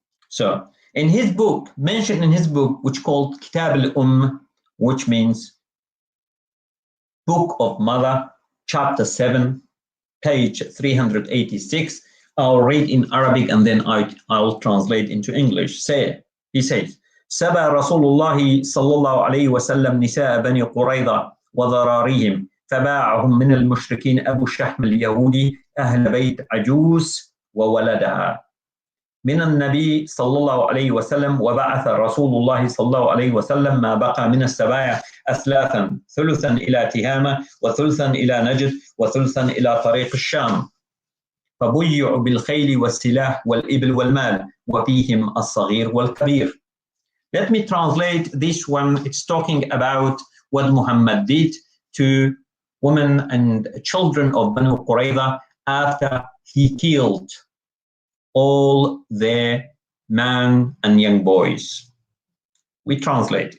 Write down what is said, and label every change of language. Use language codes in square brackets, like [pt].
[en] So in his book, mentioned in his book, which called Kitab al-Umm, which means Book of Mother, chapter 7, page 386. I'll read in Arabic and then I'll translate into English. He says, [ar] سبى رسول الله صلى الله عليه وسلم نساء بني قريظة وذراريهم فباعهم من المشركين أبو شحم اليهودي أهل بيت عجوز وولدها من النبي صلى الله عليه وسلم. وبعث رسول الله صلى الله عليه وسلم ما بقى من السبايا أثلاثا، ثلثا إلى تهامة وثلثا إلى نجد وثلثا إلى طريق الشام، فبيعوا بالخيل والسلاح والإبل والمال وفيهم الصغير والكبير. [en] Let me translate this one. It's talking about what Muhammad did to women and children of Banu Qurayza after he killed all their men and young boys. We translate.